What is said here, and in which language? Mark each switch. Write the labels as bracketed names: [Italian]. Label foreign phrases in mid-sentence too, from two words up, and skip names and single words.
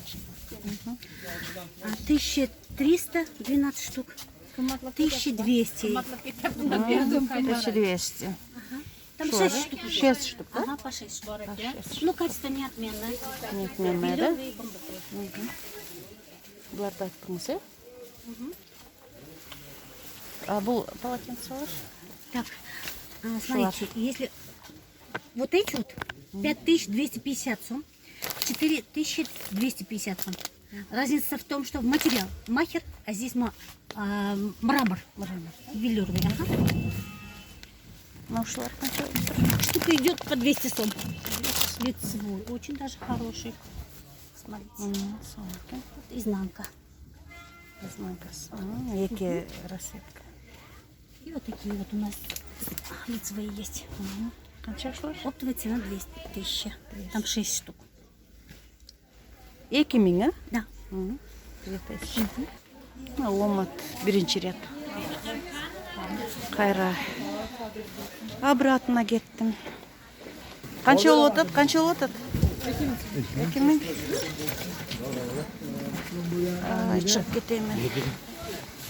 [Russian] 1300 12 штук. 1200. 1200. Там 6 штук. 6 штук, да? Ага, по 6 штук. Ну, качество неотменное. Неотменное, да? Белый и бамбуковый. [Kyrgyz] Буларды айттыңыз, э? А бул полотенцелар? [Russian] Так, смотрите, если вот эти вот 5250 сом, 4250 сом. Разница в том, что в материал махер, а здесь мрамор. Велюровый. Ага. Ну, [Kyrgyz] ушулар канча? [Russian] Штука идет по 200 сом. Лицевой. Очень даже хороший. Смотрите. Салфетки. Вот изнанка. [Kyrgyz] Изнанкасы. Эки расцветка. [Russian] И вот такие вот у нас лицевые есть. [Kyrgyz] Канча ушулар? [Russian] Оптовая цена 200 тысяч. Там 6 штук. 2000, а? Да. [Kyrgyz] 2000. Омат биринчи ряд. Кайра обратно кеттим. Канча болуп атат? Канча болуп атат? 2000. Чыгып кетейин мен.